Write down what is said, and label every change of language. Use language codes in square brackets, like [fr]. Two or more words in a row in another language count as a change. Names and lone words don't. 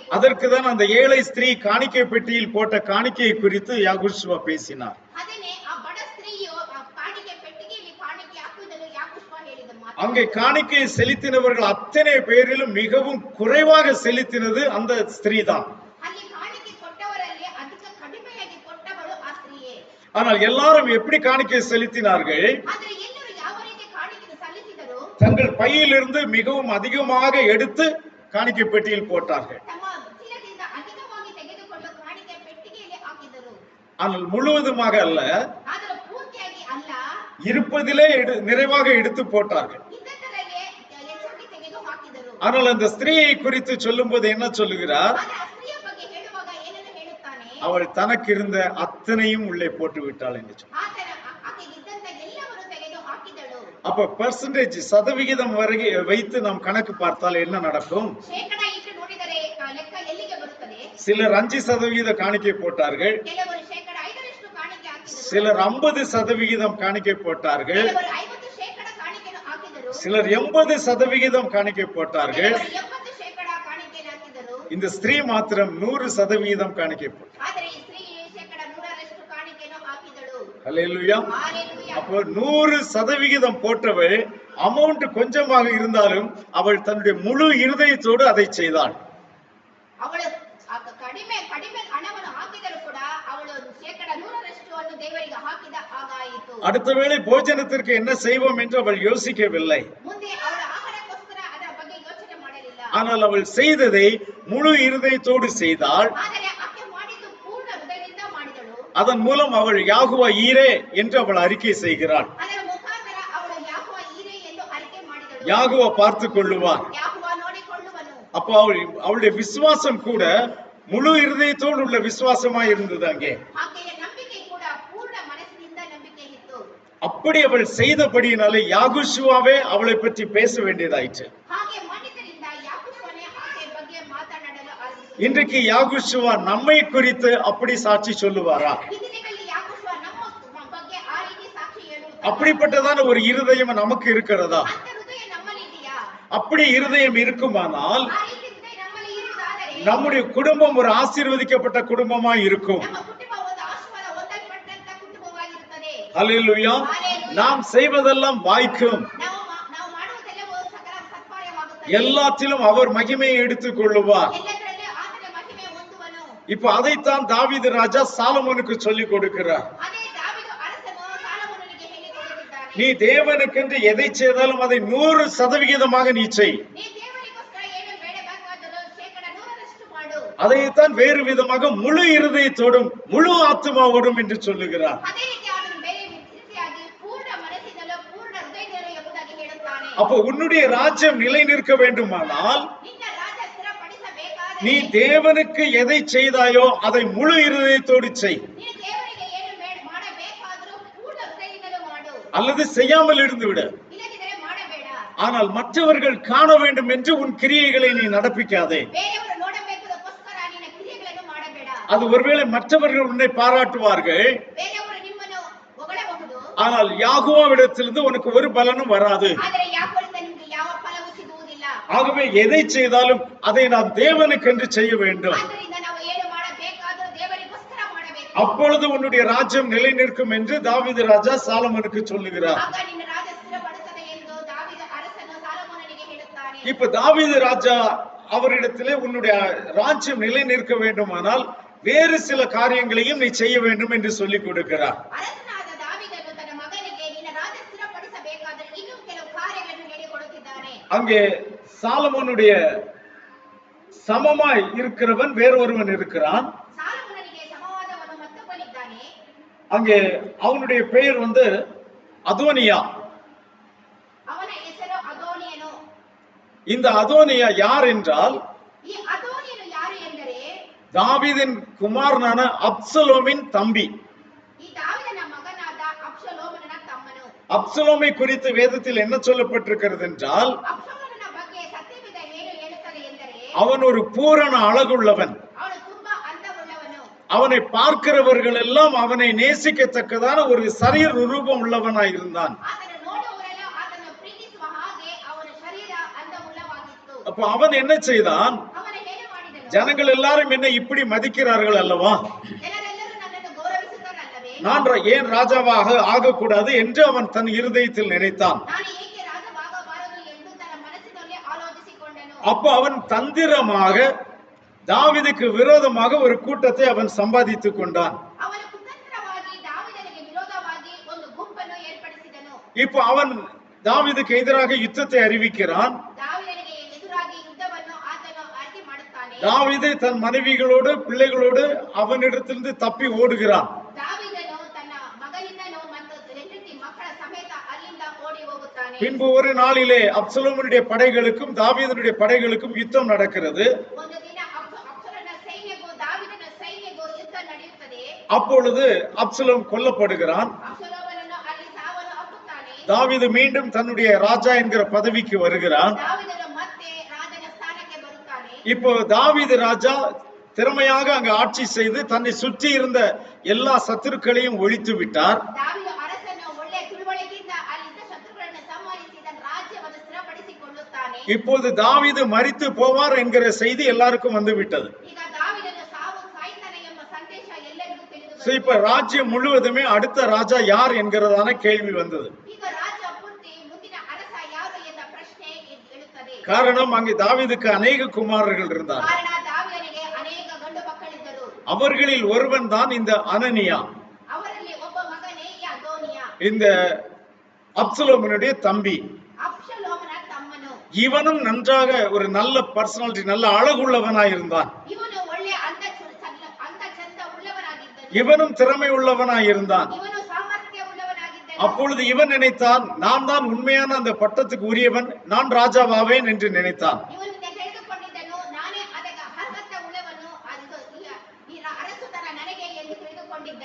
[ta] அதற்கு தான் அந்த ஏழை ஸ்திரீ காணிக்கை பெட்டியில் போட்ட காணிக்கையை குறித்து யாகுஷ்வா பேசினார். [kn] ಅದನ್ನೇ ಆ ಬಡ ಸ್ತ್ರೀಯು ಕಾಣಿಕೆ ಪೆಟ್ಟಿಗೆಯಲ್ಲಿ ಕಾಣಿಕೆ ಹಾಕುವುದನ್ನು ಯಾಕುಷ್ವ ಹೇಳಿದ ಮಾತು. [ta] அங்கே காணிக்கை செலுத்தினவர்கள் அத்தனை பேரிலும் மிகவும் குறைவாக செலுத்தினது அந்த ஸ்திரீ தான். [kn] ಅಲ್ಲಿ ಕಾಣಿಕೆ ಕೊಟ್ಟವರಲ್ಲಿ ಅಧಿಕ ಕಡಿಮೆಯಾಗಿ ಕೊಟ್ಟವಳು ಆ ಸ್ತ್ರೀಯೇ. [ta] ஆனால் எல்லாரும் எப்படி காணிக்கை செலுத்தினார்கள்? [kn] ಆದರೆ ಎಲ್ಲರೂ ಯಾವ ರೀತಿ ಕಾಣಿಕೆ ಸಲ್ಲಿಸಿದರು? [ta] தங்கள் பையிலிருந்து மிகவும் அதிகமாக எடுத்து காணிக்கை பெட்டியில் போட்டார்கள். [kn] ತಮ್ಮ ಚೀಲದಿಂದ ಅಧಿಕವಾಗಿ ತೆಗೆದುಕೊಂಡು ಕಾಣಿಕೆ ಪೆಟ್ಟಿಗೆಯಲ್ಲಿ ಹಾಕಿದರು. [ta] ஆனால் முழுவதுமாக அல்ல, [kn] ಆದರೆ ಪೂರ್ತಿಯಾಗಿ ಅಲ್ಲ, [ta] இருப்பதிலே நிறைவாக எடுத்து போட்டார்கள். [kn] ಇದ್ದದ್ದರಲ್ಲೇ ಹೆಚ್ಚಾಗಿ ತೆಗೆದು ಹಾಕಿದರು. [ta] ஆனால் அந்த ஸ்திரீயை குறித்து சொல்லும்போது என்ன சொல்லுகிறார்? [kn] ಆದರೆ ಆ ಸ್ತ್ರೀಯ ಬಗ್ಗೆ ಹೇಳುವಾಗ ಏನನ್ನು ಹೇಳುತ್ತಾನೆ? [ta] அவள் தனக்கு இருந்த அத்தனையும் உள்ளே போட்டு விட்டாள் என்று சொன்னார். [kn] ಆಕೆಗೆ ಇದ್ದಂತ ಎಲ್ಲವನ್ನು ತೆಗೆದು ಹಾಕಿದಳು. [ta] அப்ப பெர்சன்டேஜ் சதவிகிதம் வரை வைத்து நாம் கணக்கு பார்த்தால் என்ன நடக்கும்? [kn] ಶೇಕಡ ಇಟ್ಟು ನೋಡಿದರೆ ಲೆಕ್ಕ ಎಲ್ಲಿಗೆ ಬರುತ್ತದೆ? [ta] சிலர் 5% காணிக்கை போட்டார்கள், [kn] ಕೆಲವರು ಶೇಕಡ 5ರಷ್ಟು ಕಾಣಿಕೆ ಹಾಕಿದರು. [ta] சிலர் 50% காணிக்கை போட்டார்கள், [kn] ಕೆಲವರು 50% ಕಾಣಿಕೆಯನ್ನು ಹಾಕಿದರು. [ta] சிலர் 80% காணிக்கை போட்டார்கள். [kn] ಕೆಲವರು 70% ಕಾಣಿಕೆಯನ್ನು ಹಾಕಿದರು. [ta] இந்த ஸ்திரீ மாத்திரம் 100% காணிக்கை போட்டார். [kn] ಆದರೆ ಈ ಸ್ತ್ರೀ ಶೇಕಡ 100ರಷ್ಟು ಕಾಣಿಕೆಯನ್ನು ಹಾಕಿದಳು. [ta] ஹல்லேலூயா. [kn] ಹಾಲೆಲೂಯಾ. [ta] அப்போ 100% போட்டவள் அமௌண்ட் கொஞ்சமாக இருந்தாலும் அவள் தன்னுடைய முழு இருதயத்தோடு அதை செய்தாள். [kn] ಅವಳು ಕಡಿಮೆ ಕಡಿಮೆ ಹಣವನ್ನು ಹಾಕಿದರೂ ಕೂಡ ಅವಳು ಶೇಕಡ 100ರಷ್ಟು ಅನ್ನು ದೇವರಿಗೆ ಹಾಕಿದ ಹಾಗಾಯಿತು. [ta] அடுத்த வேளை போஜனத்திற்கு என்ன செய்வோம் என்று அவள் யோசிக்கவில்லை. [kn] ಮುಂದೆ ಅವಳ ಆಹಾರಕ್ಕೋಸ್ಕರ ಅದರ ಬಗ್ಗೆ ಯೋಚನೆ ಮಾಡಲಿಲ್ಲ. [ta] ஆனால் அவள் செய்ததை முழு இருதயத்தோடு செய்தாள். [kn] ಆದರೆ ಆಕೆ ಮಾಡಿದ್ದು ಪೂರ್ಣ ಹೃದಯದಿಂದ ಮಾಡಿದಳು. [ta] அதன் மூலம் அவள் யாகுவா ஈரே என்று அவள் அறிக்கை செய்கிறாள். [kn] ಅದರ ಮುಖಾಂತರ ಅವಳು ಯಾಹುವ ಈರೆ ಎಂದು ಅರಿಕೆ ಮಾಡಿದಳು. [ta] யாகுவா பார்த்துக் கொள்ளுவார். [kn] ಯಾಹುವ ನೋಡಿಕೊಳ್ಳುವನು. [ta] அப்போ அவளுடைய விசுவாசம் கூட முழு இருதயத்தோடு உள்ள விசுவாசமா இருந்தது. அங்கே [kn] ಆಕೆಯ ನಂಬಿಕೆ ಕೂಡ ಪೂರ್ಣ ಮನಸ್ಸಿನಿಂದ ನಂಬಿಕೆ ಇತ್ತು. [ta] அப்படி அவள் செய்தபடியினாலே யாகுஷுவாவே அவளை பற்றி பேச வேண்டியதாயிற்று. [kn] ಹಾಗೆ ಮಾಡಿದ್ದರಿಂದ ಯಾಕುಷ್ವನೇ ಆಕೆಯ ಬಗ್ಗೆ ಮಾತನಾಡಲು ಆರಂಭಿಸಿದನು. [ta] இன்றைக்கு யாகுஷுவா நம்மை குறித்து அப்படி சாட்சி சொல்லுவாரா? [kn] ಈ ದಿನಗಳಲ್ಲಿ ಯಾಕುಷ್ವ ನಮ್ಮ ಬಗ್ಗೆ ಆ ರೀತಿ ಸಾಕ್ಷಿ ಹೇಳುತ್ತಾನೆ. [ta] அப்படிப்பட்டதான ஒரு இருதயம் நமக்கு இருக்கிறதா? [kn] ಅಂತ ಹೃದಯ ನಮ್ಮಲ್ಲಿ ಇದೆಯಾ? [ta] அப்படி இருதயம் இருக்குமானால் [kn] ಆ ರೀತಿ ಹೃದಯ ನಮ್ಮಲ್ಲಿ ಇರುವುದಾದರೆ [ta] நம்முடைய குடும்பம் ஒரு ஆசீர்வதிக்கப்பட்ட குடும்பமா இருக்கும். [kn] ನಮ್ಮ ಕುಟುಂಬ ಒಂದು ಆಶೀರ್ವಾದ ಹೊಂದಲ್ಪಟ್ಟಂತ ಕುಟುಂಬವಾಗಿರುತ್ತದೆ. [ta] ஹல்லேலூயா. நாம் செய்வதெல்லாம் வாய்க்கும். [kn] ನಾವು ಮಾಡುವುದೆಲ್ಲವೂ ಸಕಲ ಸತ್ಕಾರ್ಯವಾಗುತ್ತದೆ. [ta] எல்லாத்திலும் அவர் மகிமையை எடுத்துக் கொள்ளுவார். [kn] ಎಲ್ಲದರಲ್ಲಿ ಆತನ ಮಹಿಮೆ ಹೊಂದುವನು. [ta] இப்ப அதைத்தான் தாவீது ராஜா சாலமோனுக்கு சொல்லிக் கொடுக்கிறார். [kn] ಅದೇ ದಾವೀದು ಅರಸನು ಸಾಲೊಮೋನನಿಗೆ ಹೇಳಿಕೊಡುತ್ತಿದ್ದಾನೆ. [ta] நீ தேவனுக்கென்று எதை செய்தாலும் அதை 100% நீ செய். [kn] ನೀ ದೇವರಿಗೋಸ್ಕರ ಏನು ಬೇಡಬೇಕಾದರೂ ಶೇಕಡ 100ರಷ್ಟು ಮಾಡು. [ta] அதைத்தான் வேறு விதமாக முழு இருதயத்தோடும் முழு ஆத்மாவோடும் என்று சொல்லுகிறார். [kn] ಅದೇ ರೀತಿ ಆತನು ಬೇರೆ ರೀತಿಯಾಗಿ ಪೂರ್ಣ ಮನಸ್ಸಿನಲ್ಲೂ ಪೂರ್ಣ ಹೃದಯದಿಂದಲೂ ಎಂಬುದಾಗಿ ಹೇಳುತ್ತಾನೆ. [ta] அப்போ உன்னுடைய ராஜ்யம் நிலை நிற்க வேண்டுமானால் [kn] ನಿನ್ನ ರಾಜ್ಯ ಸ್ಥಿರಪಡಿಸಬೇಕಾದರೆ [ta] நீ தேவனுக்கு எதை செய்தாயோ அதை முழு இருதயத்தோடு செய். [kn] ನೀನು ದೇವರಿಗೆ ಏನು ಮಾಡಬೇಕಾದರೂ ಪೂರ್ಣ ಹೃದಯದಿಂದಲೂ ಮಾಡು. [ta] அல்லது செய்யாமல் இருந்து விடு. [kn] ಇಲ್ಲದಿದ್ದರೆ ಮಾಡಬೇಡ. [ta] ஆனால் மற்றவர்கள் காண வேண்டும் என்று உன் கிரியைகளை நீ நடப்பிக்காதே. [kn] ಬೇರೆಯವರು ನೋಡಬೇಕದಕ್ಕೋಸ್ಕರ ನಿನ್ನ ಕ್ರಿಯೆಗಳನ್ನು ಮಾಡಬೇಡ. [ta] அது ஒருவேளை மற்றவர்கள் உன்னை பாராட்டுவார்கள், [kn] ಬೇರೆಯವರು ನಿಮ್ಮನ್ನು ಹೊಗಳಬಹುದು. [ta] ஆனால் யாகுவாவிடத்திலிருந்து உனக்கு ஒரு பலனும் வராது. [kn] ಆದರೆ ಯಾಕೋರಿಂದ ನಿಮಗೆ ಯಾವ ಫಲವೂ ಸಿಗುವುದಿಲ್ಲ. [ta] ஆகவே எதை செய்தாலும் அதை நாம் தேவனுக்கென்று செய்ய வேண்டும். [kn] ಆದ್ದರಿಂದ ನಾವು ಏನು ಮಾಡಬೇಕಾದರೂ ದೇವರಿಗೋಸ್ಕರ ಮಾಡಬೇಕು. [ta] அப்பொழுது உன்னுடைய ராஜ்யம் நிலை நிற்கும் என்று தாவீது ராஜா சாலமோனுக்கு சொல்லுகிறார். [kn] ಆಗ ನಿನ್ನ ರಾಜ್ಯ ಸ್ಥಿರಪಡುತ್ತದೆ ಎಂದು ದಾವೀದ ಅರಸನು ಸಾಲೊಮೋನನಿಗೆ ಹೇಳುತ್ತಾನೆ. [ta] இப்ப தாவீது ராஜா அவரிடத்திலே உன்னுடைய ராஜ்யம் நிலை நிற்க வேண்டுமானால் வேறு சில காரியங்களையும் நீ செய்ய வேண்டும் என்று சொல்லிக் கொடுக்கிறார். [kn] ಅರಸನಾದ ದಾವೀದನು ತನ್ನ ಮಗನಿಗೆ ನಿನ್ನ ರಾಜ್ಯ ಸ್ಥಿರಪಡಿಸಬೇಕಾದರೆ ಇನ್ನೂ ಕೆಲವು ಕಾರ್ಯಗಳನ್ನು ಹೇಳಿಕೊಡುತ್ತಿದ್ದಾನೆ. [ta] அங்கே சாலமோனுடைய சமமாய் இருக்கிறவன் வேறொருவன் இருக்கிறான். [kn] ಸಾಲೊಮೋನನಿಗೆ ಸಮವಾದವನು ಮತ್ತೊಬ್ಬನಿದ್ದಾನೆ. [ta] அங்கே அவனுடைய பெயர் அதோனியா. [kn] ಅವನ ಹೆಸರು ಅದೋನಿಯನು. [ta] இந்த அதோனியா யார் என்றால் [kn] ಈ ಅದೋನಿಯನು ಯಾರು ಎಂದರೆ [ta] தாவீதின் குமாரனான அப்சலோமின் தம்பி. [kn] ಈ ದಾವೀದನ ಮಗನಾದ ಅಬ್ಷಲೋಮನ ತಮ್ಮನು. [ta] அப்சலோமை குறித்து வேதத்தில் என்ன சொல்லப்பட்டிருக்கிறது என்றால் [kn] ಅಬ್ಷಲೋಮನ ಬಗ್ಗೆ ಸತ್ಯವೇದ ಏನು ಹೇಳುತ್ತದೆ ಎಂದರೆ [ta] அவன் ஒரு பூரண அழகுள்ளவன். [kn] ಅವನು ತುಂಬಾ ಅಂತವುಳ್ಳವನು. [ta] அவனை பார்க்கிறவர்கள் எல்லாம் அவனை நேசிக்கத்தக்கதான ஒரு சரீர ரூபம் உள்ளவனாய் இருந்தான். [kn] ಆತನ ನೋಡುವವರೆಲ್ಲ ಆತನ ಪ್ರೀತಿಸುವ ಹಾಗೆ ಅವನ ಶರೀರ ಅಂತವುಳ್ಳವಾಗಿತ್ತು. [ta] அப்ப அவன் என்ன செய்தான்? [kn] ಅವನು ಏನು ಮಾಡಿದನು? [ta] ஜனங்கள் எல்லாரும் என்ன இப்படி மதிக்கிறார்கள் அல்லவா, [kn] ಜನರೆಲ್ಲರೂ ನನ್ನನ್ನು ಗೌರವಿಸುತ್ತಾರಲ್ಲವೇ, [ta] நான் ஏன் ராஜாவாக ஆகக்கூடாது என்று அவன் தன் இருதயத்தில் நினைத்தான். [kn] ನಾನು ಏಕೆ ರಾಜವಾಗಬಾರದು ಎಂದು ತನ್ನ ಮನಸ್ಸಿನಲ್ಲಿ ಆಲೋಚಿಸಿಕೊಂಡನು. [ta] அப்போ அவன் தந்திரமாக தாவீதுக்கு விரோதமாக ஒரு கூட்டத்தை அவன் சம்பாதித்துக் கொண்டான். [kn] ಅವನು ಕುತಂತ್ರವಾಗಿ ದಾವೀದನಿಗೆ ವಿರೋಧವಾಗಿ ಒಂದು ಗುಂಪನ್ನು ಏರ್ಪಡಿಸಿದನು. [ta] இப்போ அவன் தாவீதுக்கு எதிராக யுத்தத்தை அறிவிக்கிறான். [kn] ದಾವೀದನಿಗೆ ಎದುರಾಗಿ ಯುದ್ಧವನ್ನು ಆತನು ಆಯ್ಕೆ ಮಾಡುತ್ತಾನೆ. [ta] தாவீது தன் மனைவிகளோடு பிள்ளைகளோடு அவனிடத்திலிருந்து தப்பி ஓடுகிறான். [kn] ದಾವೀದನು ತನ್ನ ಮಗನಿಂದನೂ ಮತ್ತು ಹೆಂಡತಿ ಮಕ್ಕಳ ಸಮೇತ ಅಲ್ಲಿಂದ ಓಡಿ ಹೋಗುತ್ತಾನೆ. [ta] பின்பு ஒரு நாளிலே அப்சலோமுடைய படைகளுக்கும் தாவீதுடைய படைகளுக்கும் யுத்தம் நடக்கிறது. [kn] ಒಂದು ದಿನ ಅಬ್ಸಲೋಮನ ಸೈನ್ಯಗೂ ದಾವೀದನ ಸೈನ್ಯಗೂ ಯುದ್ಧ ನಡೆಯುತ್ತದೆ. [ta] அப்பொழுது அப்சலோம் கொல்லப்படுகிறான். [kn] ಅಬ್ಸಲೋಮನನ್ನು ಅಲ್ಲಿ ಸಾವನ್ನು ಅಪ್ಪುತ್ತಾನೆ. [ta] தாவீது மீண்டும் தன்னுடைய ராஜா என்கிற பதவிக்கு வருகிறான். [kn] ದಾವೀದನು ಮತ್ತೆ ರಾಜನ ಸ್ಥಾನಕ್ಕೆ ಬರುತ್ತಾನೆ. [ta] இப்போ தாவீது ராஜா திறமையாக அங்கு ஆட்சி செய்து தன்னை சுற்றி இருந்த எல்லா சத்துருக்களையும் ஒழித்து விட்டார். [kn] ದಾವೀದ ಅರಸನು ಒಳ್ಳೆ ತಿಳುವಳಿಕೆಯಿಂದ ಅಲ್ಲಿದ್ದ ಶತ್ರುಗಳನ್ನು ಸಂಹರಿಸಿ ತನ್ನ ರಾಜ್ಯವನ್ನು ಸ್ಥಿರಪಡಿಸಿಕೊಳ್ಳುತ್ತಾನೆ. [ta] இப்போது தாவீது மரித்து போவார் என்கிற செய்தி எல்லாருக்கும் வந்து விட்டது. [kn] ಈಗ ದಾವೀದನು ಸಾಯ್ತಾನೆ ಎಂಬ ಸಂದೇಶ ಎಲ್ಲರಿಗೂ ತಿಳಿದು [ta] சோ இப்ப ராஜ்யம் முழுவதுமே அடுத்த ராஜா யார் என்கிறதான கேள்வி வந்தது. [kn] ಈಗ ರಾಜ್ಯ ಪೂರ್ತಿ ಮುಂದಿನ ಅರಸ ಯಾರು ಎಂಬ ಪ್ರಶ್ನೆ எழுತ್ತದೆ. [ta] காரணம் அங்கே தாவீதுக்கு அநேக குமாரர்கள் இருந்தார். [kn] ಕಾರಣ ದಾವೀದನಿಗೆ ಅನೇಕ ಗಂಡು ಮಕ್ಕಳಿದ್ದರು. [ta] அவர்களில் ஒருவன் தான் இந்த அனனியா, [kn] ಅವರಲ್ಲಿ ಒಬ್ಬ ಮಗನೇ ಈ ಅದೋನಿಯ, [ta] இந்த அப்சலோமுடைய தம்பி. [kn] ಅಬ್ಷಲೋಮನ ತಮ್ಮನು. [ta] இவனும் நன்றாக ஒரு நல்ல பர்சனாலிட்டி, நல்ல அழகுள்ளவனாய் இருந்தான். [kn] ಇವನು ಒಳ್ಳೆ ಅಂದ ಚಂದ ಉಳ್ಳವನಾಗಿದ್ದನು. [ta] இவனும் திறமை உள்ளவனாய் இருந்தான். [kn] ಇವನು ಸಾಮರ್ಥ್ಯ ಉಳ್ಳವನಾಗಿದ್ದನು. [ta] அப்பொழுது இவன் நினைத்தான், நான் தான் உண்மையான அந்த பட்டத்துக்கு உரியவன், நான் ராஜாவாவேன் என்று நினைத்தான். [kn] ಇವನು ತಿಳಿದುಕೊಂಡಿದ್ದನು, ನಾನೇ ಅದಕ್ಕೆ ಅರ್ಹತೆ ಉಳ್ಳವನು, ಈ ಅರಸುತನ ನನಗೆ ಎಂದು ತಿಳಿದುಕೊಂಡಿದ್ದನು.